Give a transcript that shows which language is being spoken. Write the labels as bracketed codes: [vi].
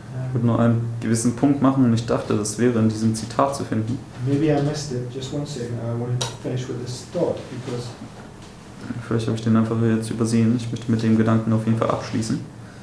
[de] Ich würde nur einen gewissen Punkt machen und ich dachte, das wäre in diesem Zitat zu finden. [en] Maybe I missed it. Just one second. I want to finish with this thought because [de] Vielleicht habe ich den einfach jetzt übersehen. Ich möchte mit dem Gedanken auf jeden Fall abschließen.